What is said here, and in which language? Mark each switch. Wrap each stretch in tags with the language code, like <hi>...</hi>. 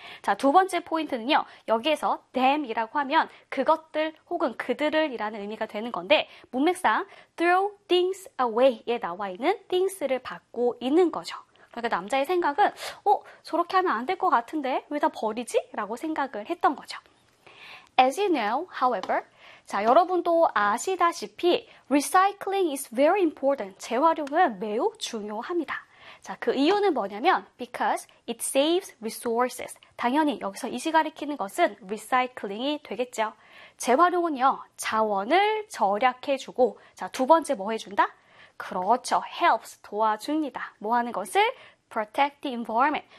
<ko>자, 두 번째 포인트는요. 여기에서 them이라고 하면 그것들 혹은 그들을이라는 의미가 되는 건데, 문맥상</ko> <en>throw things away</en> <ko>에 나와 있는 things를 받고 있는 거죠. 그러니까 남자의 생각은, 저렇게 하면 안될것 같은데? 왜다 버리지? 라고 생각을 했던 거죠.</ko> <en>As you know, however,</en> <ko>자, 여러분도 아시다시피,</ko> <en>recycling is very important.</en> <ko>재활용은 매우 중요합니다. 자, 그 이유는 뭐냐면,</ko> <en>because it saves resources.</en> <ko>당연히 여기서 이시 가리키는 것은 recycling이 되겠죠. 재활용은요, 자원을 절약해주고, 자, 두 번째 뭐 해준다? 그렇죠. helps, 도와줍니다. 뭐 하는 것을?</ko> <en>protect the environment.</en>